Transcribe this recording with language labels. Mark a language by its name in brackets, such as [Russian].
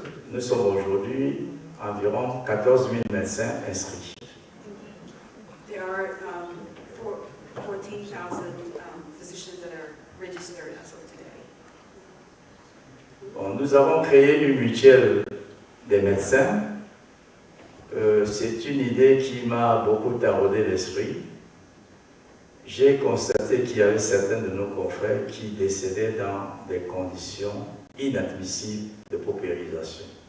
[French] Nous sommes aujourd'hui environ 14 000 médecins inscrits. [English] There are 14,000 physicians that are registered as of today. [French] Bon, nous avons créé une mutuelle des médecins. C'est une idée qui m'a beaucoup taraudé l'esprit. J'ai constaté qu'il y avait certains de nos confrères qui décédaient dans des conditions inadmissibles de paupérisation.